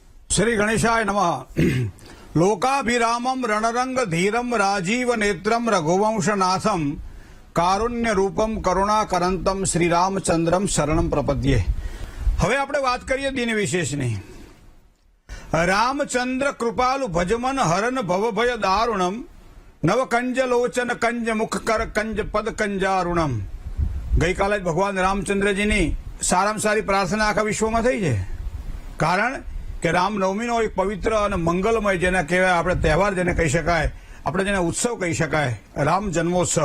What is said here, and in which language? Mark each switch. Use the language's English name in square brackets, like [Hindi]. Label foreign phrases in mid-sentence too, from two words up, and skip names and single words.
[Sanskrit] श्री गणेशाय नमः। लोकाभिरामं रणरंग धीरम राजीव नेत्रम रघुवंशनाथम कारुण्य रूपम करुणाकरंतम श्री रामचंद्रम शरणम प्रपद्ये। [Gujarati] હવે આપણે વાત કરીએ દિન વિશેષની। [Awadhi] રામચંદ્ર કૃપાલુ ભજમન હરન ભવભય દારુણમ નવકંજ લોચન કંજ મુખ કર કંજ પદ કંજારુણમ। [Gujarati] ગઈકાલે જ ભગવાન રામચંદ્રજીની સારામાં સારી પ્રાર્થના આખા વિશ્વમાં થઈ છે, કારણ કે રામનવમીનો એક પવિત્ર અને મંગલમય જેને કહેવાય, આપણે તહેવાર જેને કહી શકાય, આપણે જેને ઉત્સવ કહી શકાય, રામ જન્મોત્સવ।